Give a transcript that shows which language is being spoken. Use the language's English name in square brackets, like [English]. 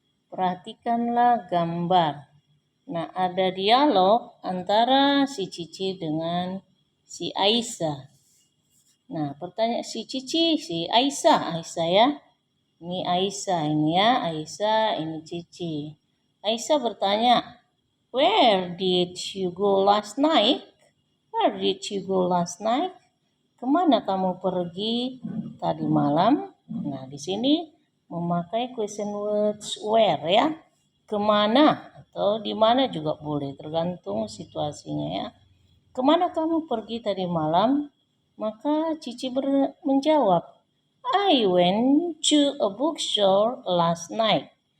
[Indonesian] Perhatikanlah gambar. Nah, ada dialog antara si Cici dengan si Aisyah. Nah, pertanyaan si Cici, si Aisyah ya. Ini Aisyah ini ya, Aisyah ini Cici. Aisyah bertanya, [English] "Where did you go last night? Where did you go last night?" [Indonesian] Kemana kamu pergi tadi malam? Nah, di sini memakai question words where ya. Kemana atau di mana juga boleh, tergantung situasinya ya. Kemana kamu pergi tadi malam? Maka Cici menjawab, [English] I went to a bookstore last night.